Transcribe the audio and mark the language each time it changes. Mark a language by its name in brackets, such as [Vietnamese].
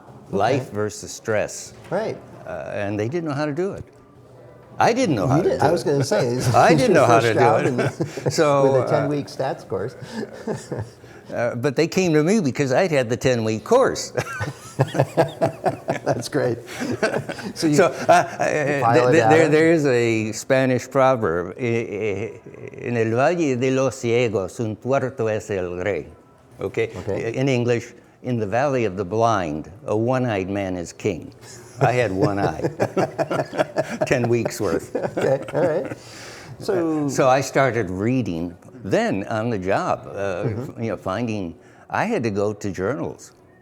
[English] Life versus stress. Right. And they didn't know how to do it. I didn't know how to do it. I was going to say. I didn't know how to do it. So, with a 10-week stats course. But they came to me because I'd had the 10-week course. That's great. There is a Spanish proverb, [Spanish] en el valle de los ciegos un tuerto es el rey. [English] Okay? In English, in the valley of the blind, a one-eyed man is king. I had one eye. 10 weeks worth. Okay, all right. So I started reading then on the job, you know, finding, I had to go to journals.